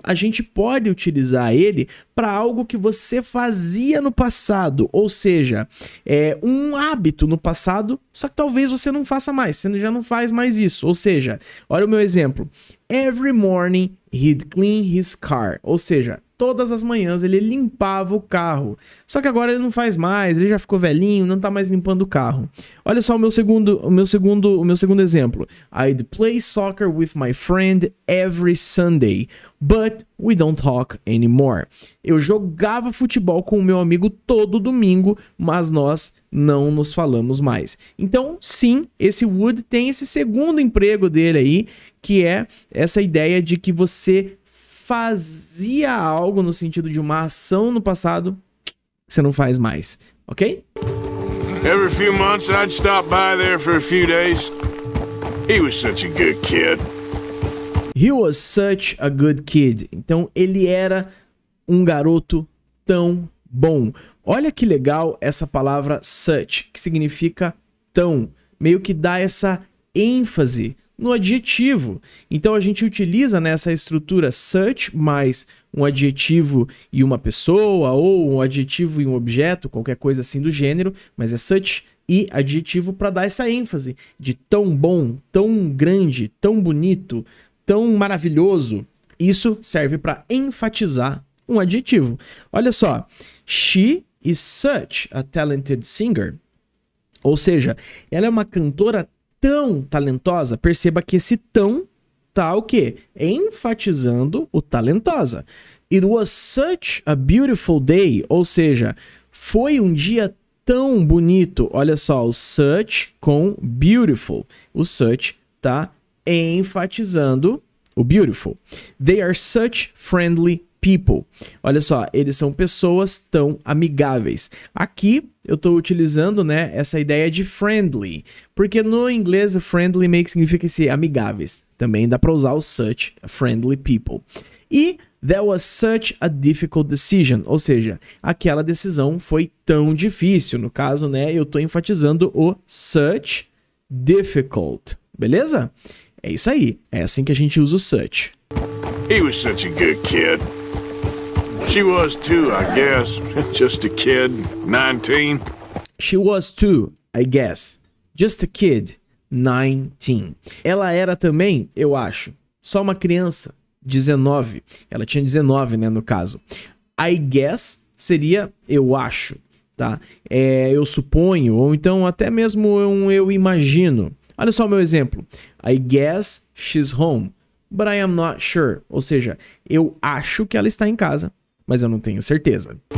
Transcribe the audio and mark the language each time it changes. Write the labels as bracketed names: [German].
[Portuguese] A gente pode utilizar ele para algo que você fazia no passado, ou seja, é um hábito no passado, só que talvez você não faça mais, você já não faz mais isso. Ou seja, olha o meu exemplo. [English] Every morning he'd clean his car, [Portuguese] ou seja, todas as manhãs ele limpava o carro. Só que agora ele não faz mais, ele já ficou velhinho, não tá mais limpando o carro. Olha só o meu segundo exemplo. [English] I'd play soccer with my friend every Sunday, but we don't talk anymore. [Portuguese] Eu jogava futebol com o meu amigo todo domingo, mas nós não nos falamos mais. Então, sim, esse would tem esse segundo emprego dele aí, que é essa ideia de que você fazia algo no sentido de uma ação no passado que você não faz mais, ok? [English] Every few months I'd stop by there for a few days. He was such a good kid. He was such a good kid. [Portuguese] Então ele era um garoto tão bom. Olha que legal essa palavra such, que significa tão, meio que dá essa ênfase no adjetivo. Então a gente utiliza nessa estrutura such mais um adjetivo e uma pessoa, ou um adjetivo e um objeto, qualquer coisa assim do gênero, mas é such e adjetivo para dar essa ênfase de tão bom, tão grande, tão bonito, tão maravilhoso. Isso serve para enfatizar um adjetivo. Olha só, [English] she is such a talented singer. [Portuguese] Ou seja, ela é uma cantora tão talentosa. Perceba que esse tão tá o quê? Enfatizando o talentosa. [English] It was such a beautiful day. [Portuguese] Ou seja, foi um dia tão bonito. Olha só, o such com beautiful. O such tá enfatizando o beautiful. [English] They are such friendly people. [Portuguese] Olha só, eles são pessoas tão amigáveis. Aqui eu estou utilizando, né, essa ideia de friendly, porque no inglês friendly meio que significa ser amigáveis. Também dá para usar o such, friendly people. E [English] that was such a difficult decision, [Portuguese] ou seja, aquela decisão foi tão difícil. No caso, né, eu estou enfatizando o such difficult. Beleza? É isso aí. É assim que a gente usa o such. [English] He was such a good kid. She was too, I guess. Just a kid, 19. She was too, I guess. Just a kid, 19. [Portuguese] Ela era também, eu acho, só uma criança, 19. Ela tinha 19, né, no caso. I guess seria eu acho, tá? Eu suponho, ou então até mesmo eu imagino. Olha só o meu exemplo. [English] I guess she's home, but I am not sure. [Portuguese] Ou seja, eu acho que ela está em casa, mas eu não tenho certeza.